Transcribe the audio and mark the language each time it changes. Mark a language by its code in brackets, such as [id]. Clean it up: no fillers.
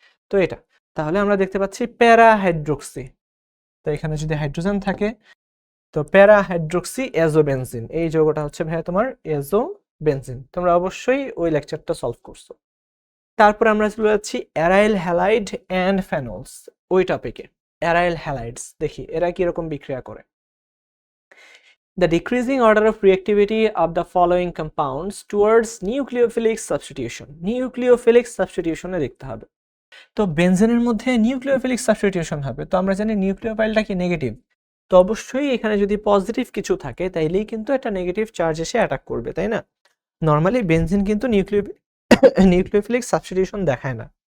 [bn] তো এটা, তাহলে আমরা দেখতে পাচ্ছি প্যারা হাইড্রোক্সি। তো এখানে যদি হাইড্রোজেন থাকে, তো প্যারা হাইড্রোক্সি এজোবেনজিন, এই যৌগটা হচ্ছে ভাইয়া তোমার এজোবেনজিন। তোমরা অবশ্যই ওই লেকচারটা সলভ করছো। তারপর আমরা চলে যাচ্ছি অ্যারাইল হ্যালাইড অ্যান্ড ফেনলস, ওই টপিকে। অ্যারাইল হ্যালাইডস দেখি এরা কিরকম বিক্রিয়া করে। [en] The decreasing order of reactivity of the following compounds towards nucleophilic substitution. [bn] Nucleophilic substitution এ দেখতে হবে। তো বেনজেনের মধ্যে নিউক্লিওফিলিক সাবস্টিটিউশন হবে। তো আমরা জানি নিউক্লিওফাইলটা কি নেগেটিভ, তো অবশ্যই এখানে যদি পজিটিভ কিছু থাকে, তাইলেই কিন্তু একটা নেগেটিভ চার্জ এসে অ্যাটাক করবে, তাই না? নর্মালি বেনজিন কিন্তু নিউক্লিওফিলিক সাবস্টিটিউশন দেখায় না।